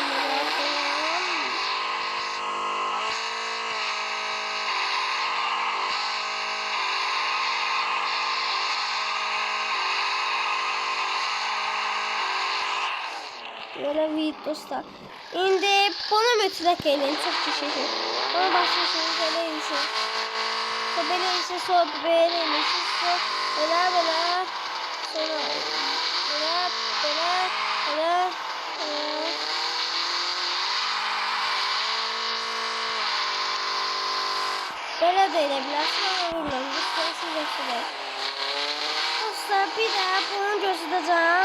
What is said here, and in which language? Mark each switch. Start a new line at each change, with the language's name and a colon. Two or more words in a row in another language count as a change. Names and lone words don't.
Azerbaijani: Belə video dostlar. İndi bunu mütləq eləyin. Çox keçəcək. Bunu başlasınız. Belə eləyin. Sonra belə eləyin. Sonra belə eləyin. Sonra belə.
Turkish: Sonra böyle de edebilirsiniz ama bilmiyorum. Dostlar, bir de bunu göstereceğim.